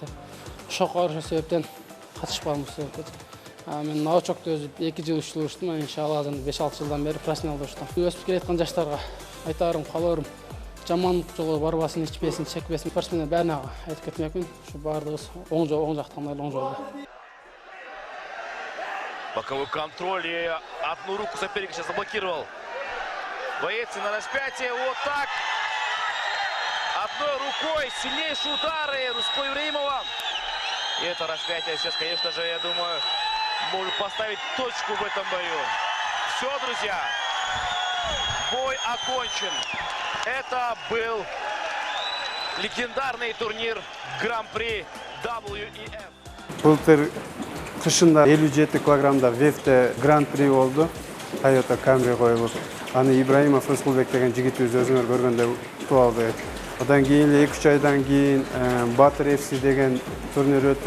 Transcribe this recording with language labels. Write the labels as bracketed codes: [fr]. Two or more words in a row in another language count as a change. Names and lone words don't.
[ky] Ошого ошол себептен катышпагым себеп. Мен научокто өзү 2 жыл 3 жыл уруштум. Иншалла азыр 5-6 жылдан бери профессионалда уруштум. Өсүп келаткан жаштарга айтарым, кааларым жамандык жолго барбасын, ичпесин, чекпесин. Спортсмендер баарына айтып кетмекмин. Ушу баардыгыбыз оң жактан оң жолдо. [ru] Боковой контроль и одну руку соперник сейчас заблокировал. Боец на распятие. Вот так. Одной рукой сильнейшие удары Руско Ибраимова. И это распятие сейчас, конечно же, я думаю, может поставить точку в этом бою. Все, друзья. Бой окончен. Это был легендарный турнир Гран-при WEF. [ky] Былтыр кышында 57 килограммда ВЕФте гран-при болду. Toyota Camry коюлуп. Аны Ибраимов Рыскулбек деген жигитибиз өзүңөр көргөндө утуп алды. Одан кийин 2-3 айдан кийин Батыр FC деген турнир өттү.